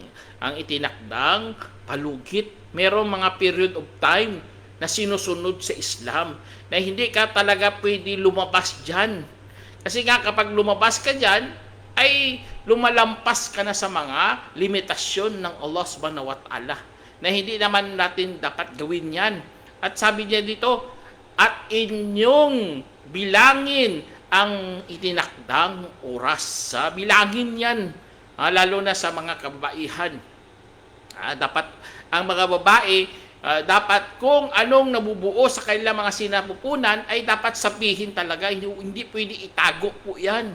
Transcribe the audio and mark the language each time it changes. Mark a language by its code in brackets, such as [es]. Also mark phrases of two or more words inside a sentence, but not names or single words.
[tl] Ang itinakdang palugit. Merong mga [en] period of time [tl] na sinusunod sa Islam na hindi ka talaga pwede lumabas dyan. Kasi nga kapag lumabas ka dyan, ay lumalampas ka na sa mga limitasyon ng Allah [ar] سبحانه وتعالى [tl] na hindi naman natin dapat gawin yan. At sabi niya dito, at inyong bilangin ang itinakdang oras. Bilangin yan, lalo na sa mga kababaihan. Dapat ang mga babae, dapat kung anong nabubuo sa kanilang mga sinapupunan ay dapat sabihin talaga, hindi pwede itago po yan.